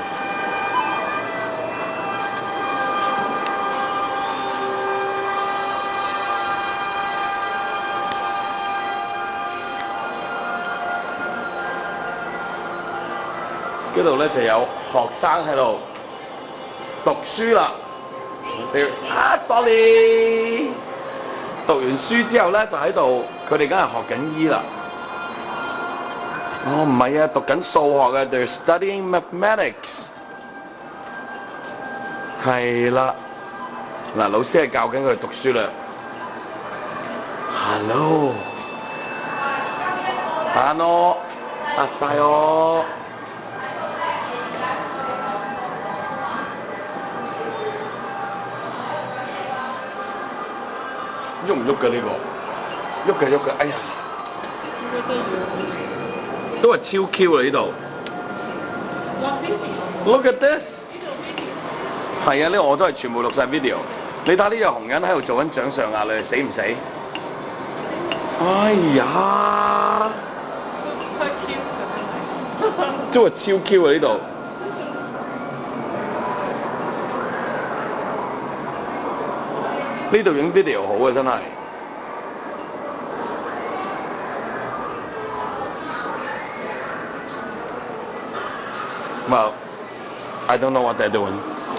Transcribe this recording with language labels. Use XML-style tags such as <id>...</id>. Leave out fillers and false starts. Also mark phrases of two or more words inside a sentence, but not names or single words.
<yue>嗰度咧就有學生喺度讀書啦。sorry！讀完書之後咧就喺度，佢哋梗係學緊醫啦。哦，唔係啊，讀緊數學嘅 ，</yue> <en>they're studying mathematics。</en> <yue>係啦，嗱，老師係教緊佢讀書啦。Hello， 大我。喐唔喐嘅呢個？喐嘅，哎呀！都係超 Q 啊呢度。</yue> <en>Look at this。</en> <yue>係啊，呢個我都係全部錄晒 video。你睇呢隻紅人喺度做緊掌上壓，你死唔死？哎呀！都係超 Q 啊呢度。呢度影 video 好啊，真係。</yue> <en>Well, I don't know what they're doing.</en>